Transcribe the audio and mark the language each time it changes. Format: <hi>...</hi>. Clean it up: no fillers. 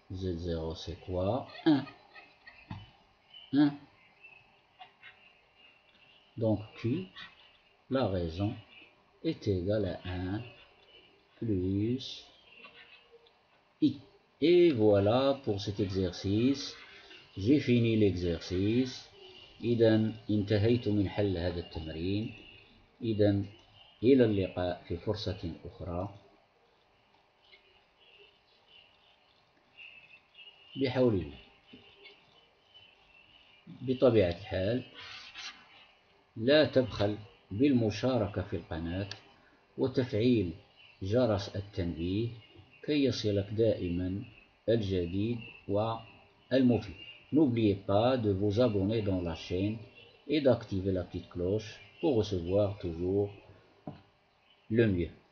<fr>Z0 c'est quoi? 1. 1. Donc Q, la raison, est égale à 1 plus I. Et voilà pour cet exercice. J'ai fini l'exercice.</fr> <ar>إذا انتهيت من حل هذا التمرين. إذا إلى اللقاء في فرصة أخرى. بحول الله. بطبيعة الحال لا تبخل بالمشاركة في القناة وتفعيل جرس التنبيه كي يصلك دائما الجديد والمفيد.</ar> <fr>N'oubliez pas de vous abonner dans la chaîne et d'activer la petite cloche pour recevoir toujours le mieux.</fr>